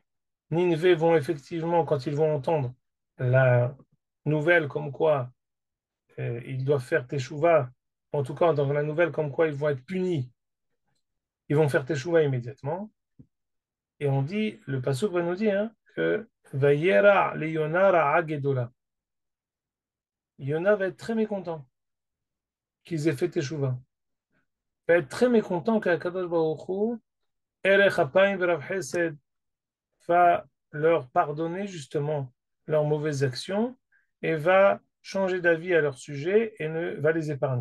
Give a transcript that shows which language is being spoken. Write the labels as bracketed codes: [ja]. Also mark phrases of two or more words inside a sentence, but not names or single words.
[fr] Nineveh vont effectivement, quand ils vont entendre la nouvelle comme quoi ils doivent faire Teshuvah, en tout cas dans la nouvelle comme quoi ils vont être punis, ils vont faire Teshuvah immédiatement. Et on dit, le pasuk va nous dire que [he] וירע ליונה רעה גדולה. [fr] Yona va être très mécontent qu'ils aient fait Teshuvah. Il va être très mécontent qu' [he] הקדוש ברוך הוא, ארך אפיים ורב חסד, [fr] va leur pardonner justement leurs mauvaises actions et va changer d'avis à leur sujet et ne va les épargner.